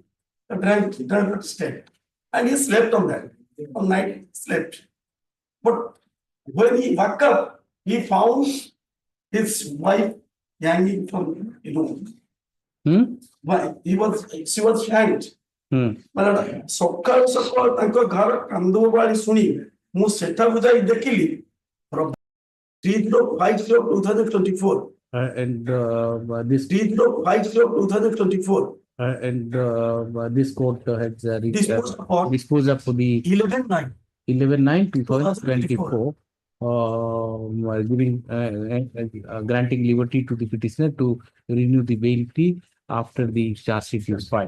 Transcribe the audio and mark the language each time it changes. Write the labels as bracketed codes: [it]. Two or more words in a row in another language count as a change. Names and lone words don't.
[en] Drunk state, and he slept on that. All night slept. But when he woke up, he found his wife hanging from the room. She was hanged. [or] ସକାଳୁ ସକାଳୁ ତାଙ୍କ ଘର କାନ୍ଦୁବାଳି ଶୁଣି ମୁଁ ସେଠାକୁ ଯାଇ ଦେଖିଲି 3/5/2024. [en] And this 3/5/2024. And this court has disposed of the 11/9/2024, giving granting liberty to the petitioner to renew the bail plea after the charge sheet is filed.